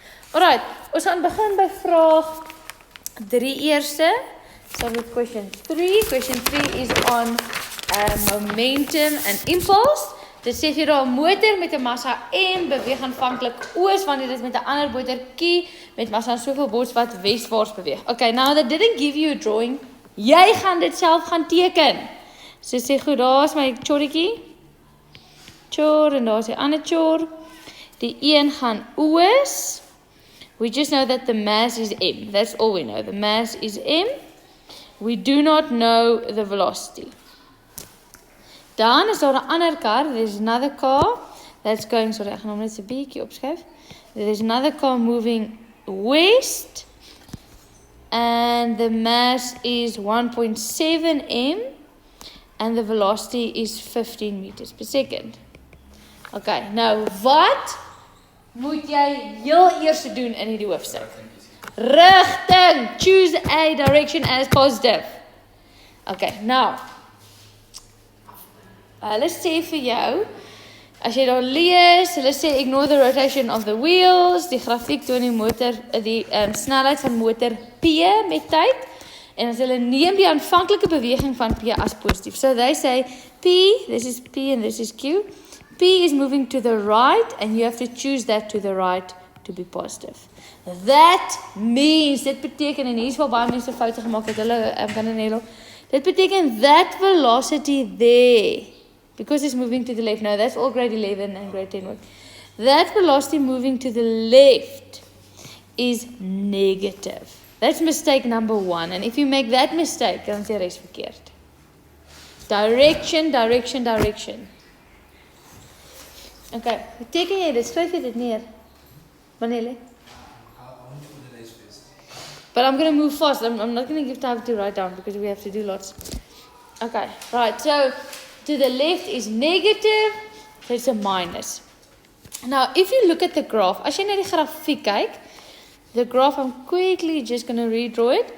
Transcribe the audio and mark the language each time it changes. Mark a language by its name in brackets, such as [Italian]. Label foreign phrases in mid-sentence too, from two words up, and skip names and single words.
[Afrikaans] Alright, ons gaan begin by vraag 3 eerste. [English] Start with question 3. Question 3 is on momentum and impulse. [Afrikaans] Dit sê vir jou 'n motor met 'n massa M beweeg aanvanklik oos wanneer dit met 'n ander motor Q met massa soveel bots wat westwaarts beweeg. [English] Okay, now that didn't give you a drawing. [Afrikaans] Jy gaan dit self gaan teken. So sê goed, daar's my chorretjie. Chor en daar's die ander chor. Die een gaan oos. [English] We just know that the mass is M. That's all we know. The mass is M. We do not know the velocity. [Afrikaans] Dan is daar 'n ander kar. [English] There's another car that's going, sorry, [Afrikaans] ek gaan hom net 'n bietjie opskryf. [English] There's another car moving west. And the mass is 1.7 m. And the velocity is 15 meters per second. [Afrikaans] Okay, nou wat moet jy heel eers doen in hierdie hoofstuk? Rigting. [English] Choose a direction as positive. Okay, now. [Afrikaans] Hulle sê vir jou, as jy daar lees, hulle sê [English] ignore the rotation of the wheels, [Afrikaans] die grafiek toon die motor, die snelheid van motor P met tyd, en as hulle neem die aanvanklike beweging van P as positief. [English] So they say P, this is P and this is Q. P is moving to the right and you have to choose that to the right to be positive. That means, [Afrikaans] dit beteken, en hier is wel baie mense foute gemaak het, hulle kan dit nie, dit beteken [English] that velocity there, because it's moving to the left. No, that's all grade 11 and grade 10 work. That velocity moving to the left is negative. That's mistake number 1. And if you make that mistake, [Afrikaans] dan is die res verkeerd. [English] Direction, direction, direction. [Afrikaans] Okay, teken jy dit? Skryf jy dit neer? Manele? [English] But I'm going to move fast. I'm not going to give time to write down because we have to do lots. Okay, right. So, to the left is negative, so it's a minus. Now, if you look at the graph, [Afrikaans] as jy na die grafiek kyk, [English] the graph, I'm quickly just going to redraw it.